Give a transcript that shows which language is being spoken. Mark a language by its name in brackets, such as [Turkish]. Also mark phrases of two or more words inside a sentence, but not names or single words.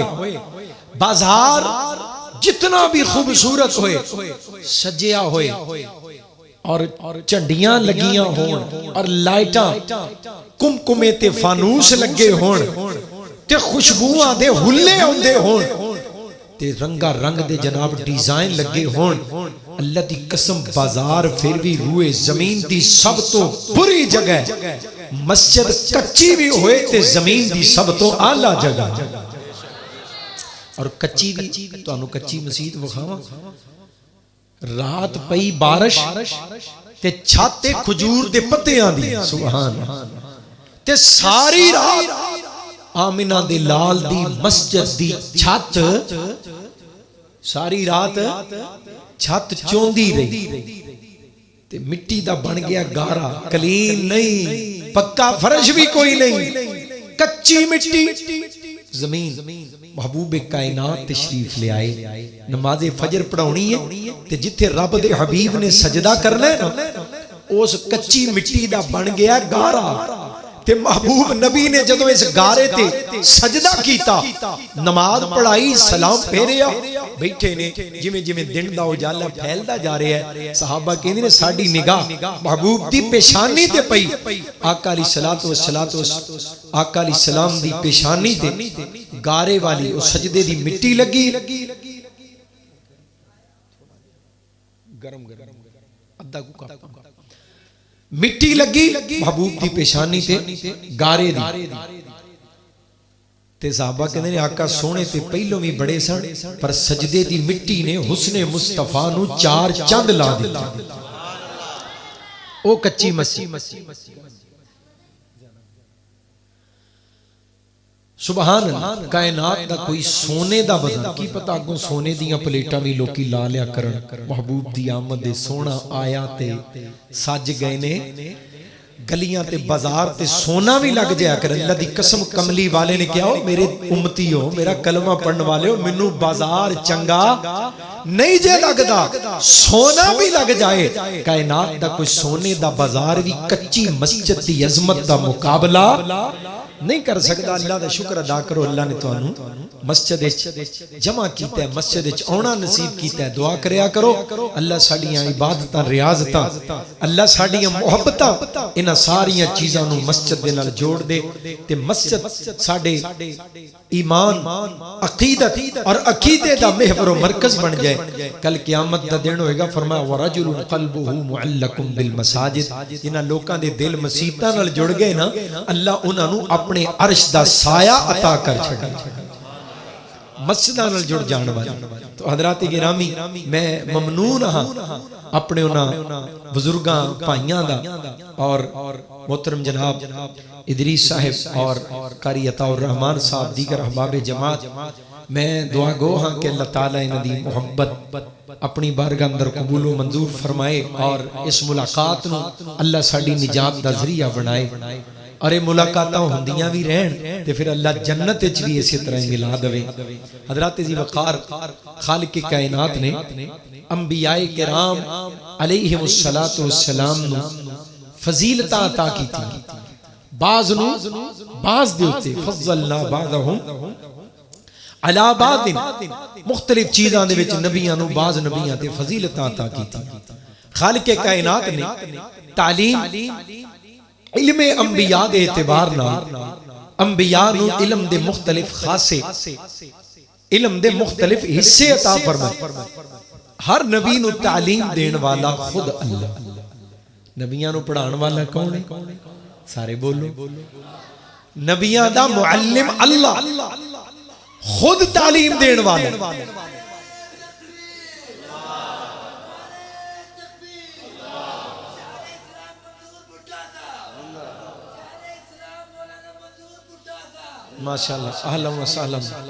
[Punjabi] بازار جتنا بھی خوبصورت ہوئے، سجیا ہوئے اور چنڈیاں لگیاں ہون اور لائٹاں کمکمے تے فانوس لگے ہون تے خوشبوواں دے ہلے ہوندے ہون تے رنگا رنگ دے جناب ڈیزائن لگے ہون. اللہ دی قسم بازار پھر بھی روئے زمین دی سب تو بری جگہ. مسجد کچی بھی ہوئے تے زمین دی سب تو اعلیٰ جگہ. اور کچی بھی تو انو کچی مسجد وکھاواں. رات پئی بارش تے چھاتے کھجور دے پتیاں دی. سبحان تے ساری رات آمنہ دے لال دی مسجد دی چھت ساری رات چھت چوندی رہی تے مٹی دا بن گیا گارا. کلین نہیں، پکا فرش بھی کوئی نہیں، کچی مٹی زمین. محبوب کائنات تشریف لے آئے. نماز فجر پڑھاونی ہے تے جتھے رب دے حبیب نے سجدہ کرنا ہے نا، اس کچی مٹی دا بن گیا گارا. تے محبوب نبی نے جدوں اس گارے تے سجدہ کیتا، نماز پڑھائی، سلام پھیریا، بیٹھے نے جویں جویں دن دا اجالا پھیلدا جا رہا ہے. صحابہ کہندے نے ساڈی نگاہ محبوب دی پیشانی تے پئی. آقا [Arabic] علیہ الصلوۃ والسلام، [Punjabi] آقا [Arabic] علیہ السلام [Punjabi] دی پیشانی تے گارے والی او سجدے دی مٹی لگی. گرم ادھا کو مٹی لگی محبوب دی پیشانی تے گارے دی. تے صحابہ کہندے نے آقا سونے تے پہلوں بھی بڑے سن، پر سجدے دی مٹی نے حسن مصطفیٰ نو چار چاند لا دتا. او کچی مسجد. [Arabic] سبحان اللہ. [Punjabi] کائنات دا کوئی سونے دا بدن کی پتہ اگوں سونے دیاں پلیٹاں بھی لوکی لا لیا کرن. محبوب دی آمد دے سونا آیا تے سج گئے نے گلیاں تے بازار تے سونا بھی لگ جایا کر. اللہ دی قسم کملی والے نے کیا ہو میرے امتی ہو، میرا کلمہ پڑھن والے ہو، منو بازار چنگا نہیں جے لگدا، سونا بھی لگ جائے. کائنات دا کوئی سونے دا بازار بھی کچی مسجد دی عظمت دا مقابلہ نہیں کر سکتا. اللہ دا شکر ادا کرو، اللہ نے تانوں مسجد جمع کیتا ہے، مسجد آنا نصیب کیتا ہے. دعا کریا کرو اللہ ساڈیاں عبادتاں ریاضتاں، اللہ ساڈیاں محبتاں انہاں ساریاں چیزاں نو مسجد دے نال جوڑ دے تے مسجد ساڈے ایمان، عقیدت اور عقیدے دا محور و مرکز بن جائے. کل قیامت دا دن ہوئے گا، فرمایا [Arabic] وَرَجُلٌ قَلْبُهُ مُعَلَّقٌ بِالْمَسَاجِدِ. [Punjabi] جنہاں لوکاں دے دل مسیتاں نال جڑ گئے نا، اللہ انہاں نو اپنے عرش دا سایہ عطا کر چھڑا. مسجداں نال جڑ جان والے. تو حضرات گرامی، میں ممنون ہاں اپنے انہاں بزرگاں بھائیاں دا اور محترم جناب ادریس صاحب اور قاری عطا الرحمان صاحب دیگر احباب جماعت. میں دعا گو ہاں کہ اللہ تعالیٰ انہاں دی محبت اپنی بارگاہ اندر قبول و منظور فرمائے اور اس ملاقات نو اللہ ساڈی نجات دا ذریعہ بنائے. اور یہ ملاقاتاں ہوندیاں بھی رہن تے پھر اللہ جنت وچ بھی اسی طرح ملا دے. حضرات ذی وقار خالق کائنات نے انبیاء کرام [Arabic] علیہم الصلوۃ والسلام [Punjabi] نو فضیلتاں عطا کیتی. بعض نو بعض دے اوتے [Arabic] فضلنا بعضهم علی بعض، [Punjabi] مختلف چیزاں دے وچ نبیاں نو بعض نبیاں تے فضیلتاں عطا کیتی. خالق کائنات نے تعلیم علم انبیاء دے اعتبار نال انبیاء نو علم دے مختلف خاصے علم دے مختلف حصے عطا فرمائے. ہر نبی نو تعلیم دین والا خود اللہ. نبیاں نو پڑھان والا کون ہے؟ سارے بولو. نبیاں دا معلم اللہ خود تعلیم دین والا. [Arabic] ماشاءاللہ اہلا و سہلا.